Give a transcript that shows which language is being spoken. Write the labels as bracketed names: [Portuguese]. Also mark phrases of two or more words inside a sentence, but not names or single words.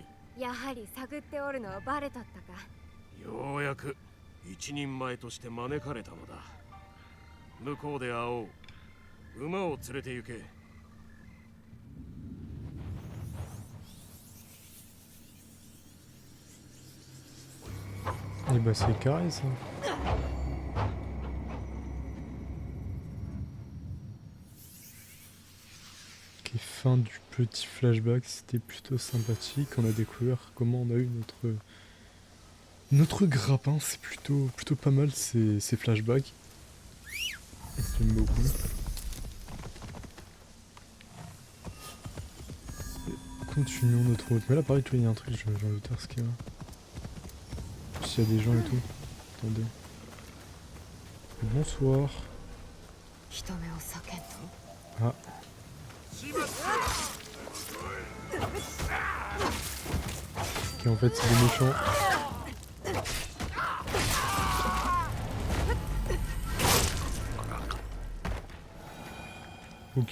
[Japanese] やはり探っておるのはバレとったか。ようやく一人前として招かれたのだ。向こうで会おう。馬を連れて行け。 [French] Et bah c'est carré ça. Ok, fin du petit flashback, c'était plutôt sympathique. On a découvert comment on a eu notre grappin, c'est plutôt pas mal ces flashbacks. J'aime beaucoup. Et continuons notre route. Mais là pareil, tu vois, il y a un truc, j'ai envie de voir ce qu'il y a. S'il y a des gens et tout. Attendez. Bonsoir. [Japanese] 人目を避けんと Ah. [French] Ok, en fait, c'est des méchants. Ok.